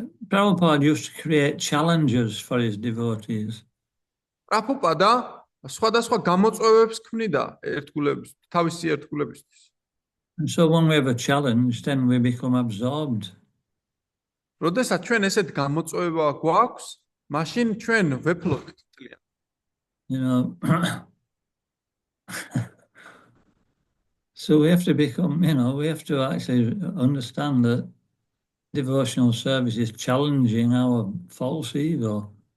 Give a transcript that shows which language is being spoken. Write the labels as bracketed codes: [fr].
[en] Prabhupada used to create challenges for his devotees. [ka] პრაბჰუპადა სხვადასხვა გამოწვევებს ქმნიდა თავისი ერთგულებისთვის. [en] And so when we have a challenge, then we become absorbed. [ka] როდესაც ჩვენ ესეთ გამოწვევა გვაქვს, მაშინ ჩვენ ვეფლობთ ძალიან. [en] So we have to become, we have to actually understand that devotional service is challenging our false ego.